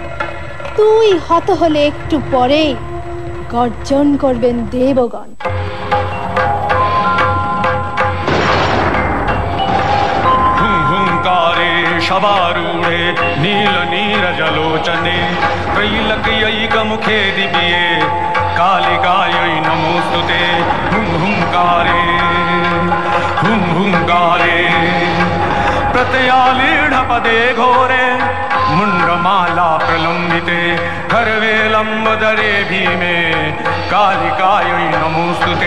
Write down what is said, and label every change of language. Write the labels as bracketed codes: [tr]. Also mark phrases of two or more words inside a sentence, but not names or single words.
[bn] তুই হত হলে একটু পরে গর্জন করবেন দেবগণ। [sa] हुंकारे शबारूढ़े नील नीरजलोचने त्रैलक्यैकमुखे दिव्ये कालिकायै नमोस्तुते। हुंकारे हुंकारे प्रत्ययालीढपदे घोरे मुंडमाला प्रलंबिते गर्वेलंबदरे भीमे कालिकायै नमोस्तुते।